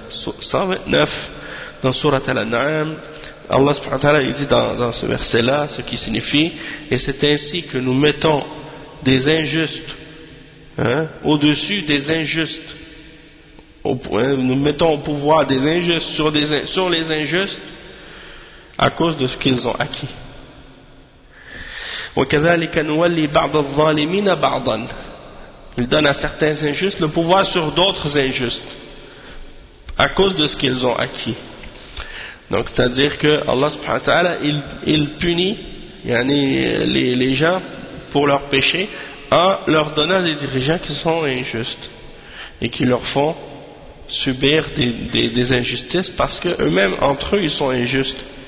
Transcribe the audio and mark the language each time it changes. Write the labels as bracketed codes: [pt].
[fr] 129 dans Sourate Al-An'am, Allah subhanahu wa ta'ala il dit dans ce verset-là ce qui signifie, et c'est ainsi que nous mettons des injustes au-dessus des injustes. Nous mettons au pouvoir des injustes sur les injustes à cause de ce qu'ils ont acquis. [ar] وَكَذَلِكَ نُوَلِّي بَعْضَ الظَّالِمِينَ بَعْضًا. [fr] Il donne à certains injustes le pouvoir sur d'autres injustes à cause de ce qu'ils ont acquis. Donc, c'est-à-dire que Allah subhanahu wa ta'ala, il punit les gens pour leurs péchés en leur donnant des dirigeants qui sont injustes et qui leur font subir des injustices parce qu'eux-mêmes, entre eux, ils sont injustes.